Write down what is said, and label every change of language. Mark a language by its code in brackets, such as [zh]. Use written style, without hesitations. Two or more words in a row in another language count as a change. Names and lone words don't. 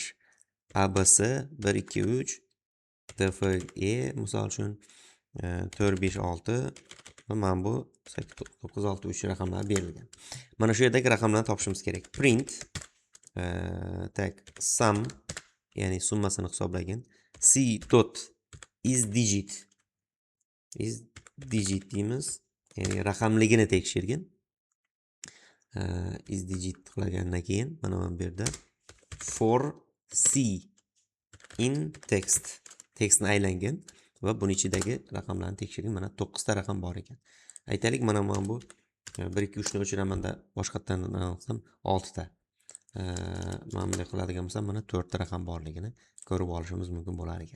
[uz] ABC 1 2 3 DFE misol uchun 4 5 6 va mana bu 9 6 3 raqamlar berilgan. Mana shu yerdagi raqamlarni topishimiz kerak. [en] Print sum [uz] ya'ni summasini hisoblagan. [en] C dot is digit deymiz. [uz] Ya'ni raqamligini tekshirgin. [en] Is digit [uz] qilgandan keyin mana bu yerda [en] for C in [uz] textni aylangan va buning ichidagi raqamlarni tekshirgan. Mana 9 ta raqam bor ekan. Aytaylik, mana bu 1 2 3 ni o'chiramanda boshqatdan qilsam 6 ta. Mana bunday qiladigan bo'lsam, mana 4 ta raqam borligini ko'rib olishimiz mumkin bo'lar ekan.